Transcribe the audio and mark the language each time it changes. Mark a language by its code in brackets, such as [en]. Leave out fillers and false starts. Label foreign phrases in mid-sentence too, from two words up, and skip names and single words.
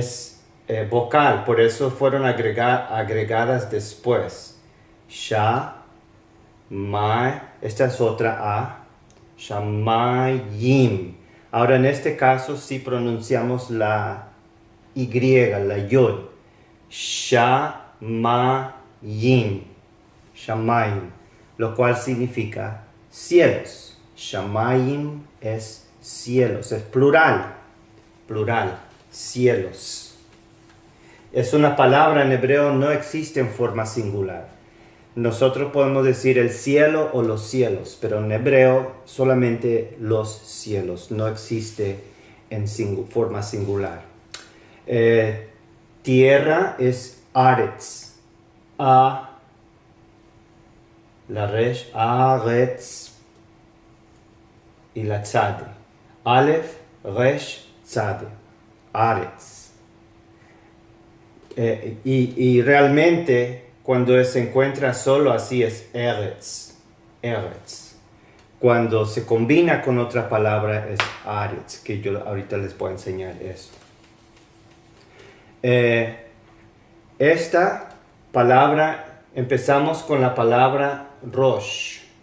[es] Es vocal, por eso fueron agregadas después. Sha, ma, esta es otra A, shamayim. Ahora en este caso sí pronunciamos la Y, la Yod. [he] שמים, שמים, [es] lo cual significa cielos. Shamayim es cielos, es plural, cielos. Es una palabra en hebreo, no existe en forma singular. Nosotros podemos decir el cielo o los cielos, pero en hebreo solamente los cielos, no existe en forma singular. Tierra es aretz, la resh, aretz y la tzade. [he] אלף, ריש, צדי, ארץ. [es] Y realmente cuando se encuentra solo así es eretz. Cuando se combina con otra palabra es aretz, que yo ahorita les voy a enseñar eso. Esta palabra, empezamos con la palabra rosh.